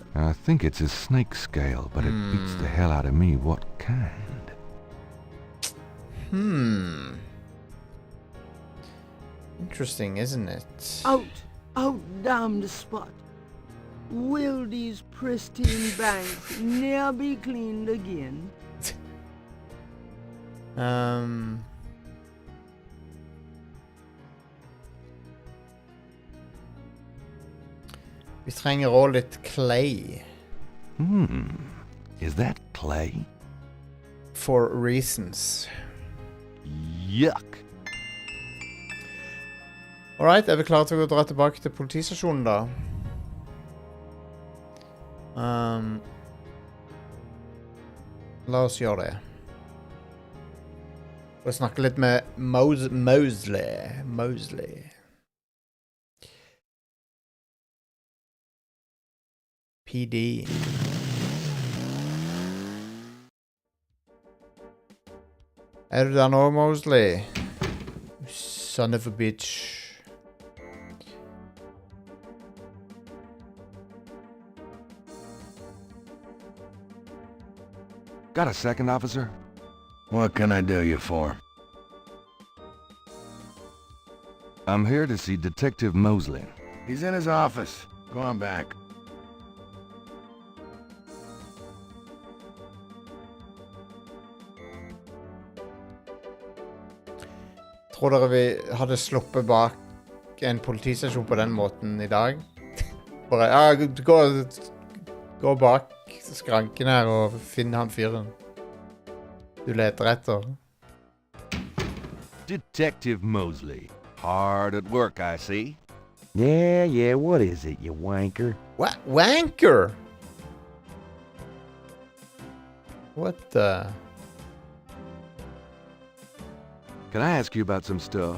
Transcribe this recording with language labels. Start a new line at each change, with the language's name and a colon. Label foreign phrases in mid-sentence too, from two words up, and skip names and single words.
English: I think it's a snake scale, but it beats the hell out of me what kind. Interesting, isn't it? Out down the spot. Will these pristine banks ne'er be cleaned again?
Norwegian: Vi trenger også litt clay.
English: Is that clay? For reasons. Yuck. Alright,
Norwegian: er vi klare til å dra tilbake til politistasjonen da? La oss gjøre det. Og snakke litt med Mosley. PD. Er du der nå, Mosley?
English: Son of a bitch. Got a second, officer? What can I do you for? I'm here to see Detective Mosley. He's in his office. Go on back.
Norwegian: Tror dere vi hadde sluppet bak en politistasjon på den måten I dag? Bare, ja, gå bak skranken her og finn han fyren. Du leter etter.
English: Detective Mosley. Hard at work, I see. Yeah, what is it, you wanker? What? Wanker? What the... Can I ask you about some stuff?